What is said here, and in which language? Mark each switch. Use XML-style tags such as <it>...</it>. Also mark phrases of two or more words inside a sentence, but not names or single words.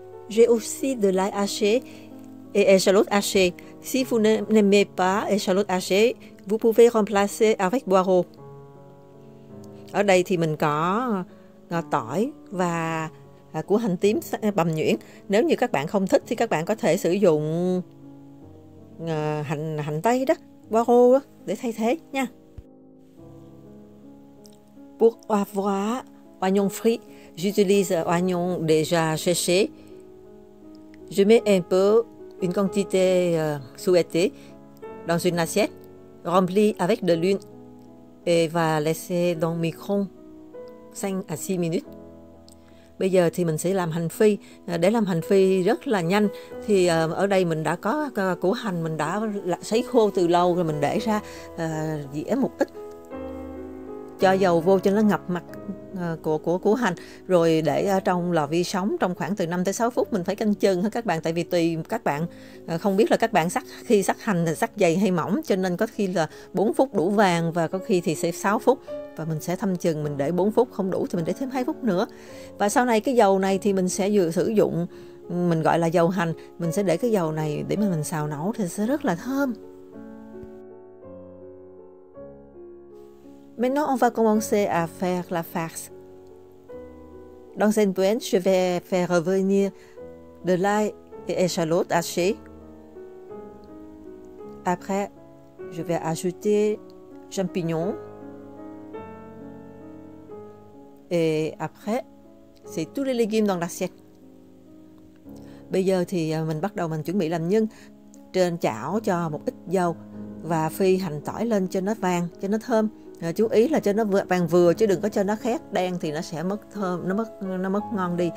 <fr>J'ai aussi de l'ail haché et échalote hachée. Si vous n'aimez pas échalote hachée, vous pouvez remplacer avec poireau.</fr> <vi>Ở đây thì mình có tỏi và củ hành tím bằm nhuyễn. Nếu như các bạn không thích thì các bạn có thể sử dụng hành tây đó, poireau đó, để thay thế nha.</vi> <fr>Pour avoir oignon frit, j'utilise oignon déjà séché. Je mets un peu, une quantité souhaitée dans une assiette, remplie avec de l'huile et va laisser dans le micro 5 à 6 minutes.</fr> <vi>Bây giờ thì mình sẽ làm hành phi. Để làm hành phi rất là nhanh thì ở đây mình đã có củ hành, mình đã sấy khô từ lâu rồi, mình để ra dĩa một ít, cho dầu vô cho nó ngập mặt của củ hành, rồi để ở trong lò vi sóng trong khoảng từ 5 tới 6 phút. Mình phải canh chừng các bạn, tại vì tùy các bạn, không biết là các bạn khi sắc hành thì sắc dày hay mỏng, cho nên có khi là 4 phút đủ vàng và có khi thì sẽ 6 phút. Và mình sẽ thăm chừng, mình để 4 phút, không đủ thì mình để thêm 2 phút nữa. Và sau này cái dầu này thì mình sẽ vừa sử dụng, mình gọi là dầu hành, mình sẽ để cái dầu này để mà mình xào nấu thì sẽ rất là thơm.</vi> <fr>Maintenant, on va commencer à faire la farce. Dans une poêle, je vais faire revenir de l'ail et échalote hachée. Après, je vais ajouter champignons. Et après, c'est tous les légumes dans l'assiette.</fr> <vi>Bây giờ thì mình bắt đầu mình chuẩn bị làm nhân. Trên chảo cho một ít dầu và phi hành tỏi lên cho nó vàng, cho nó thơm. Chú ý là cho nó vàng vừa chứ đừng có cho nó khét đen thì nó sẽ mất thơm, nó mất ngon đi.</vi>